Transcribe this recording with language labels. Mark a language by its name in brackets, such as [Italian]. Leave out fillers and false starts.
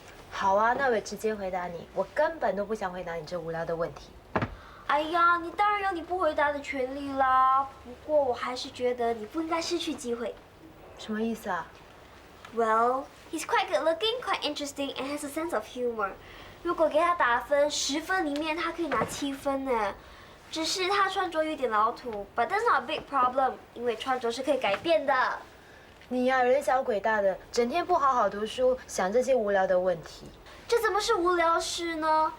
[Chinese] 好啊，那我也直接回答你，我根本都不想回答你这无聊的问题。哎呀，你当然有你不回答的权利啦。不过我还是觉得你不应该失去机会。什么意思啊 [English] Well, he's quite good looking, quite interesting, and has a sense of humor. [Chinese] 如果给他打分，10分里面他可以拿7分呢。只是他穿着有点老土 ， [English] but that's not a big problem， [Chinese] 因为穿着是可以改变的。你呀，人小鬼大的，整天不好好读书，想这些无聊的问题。这怎么是无聊事呢？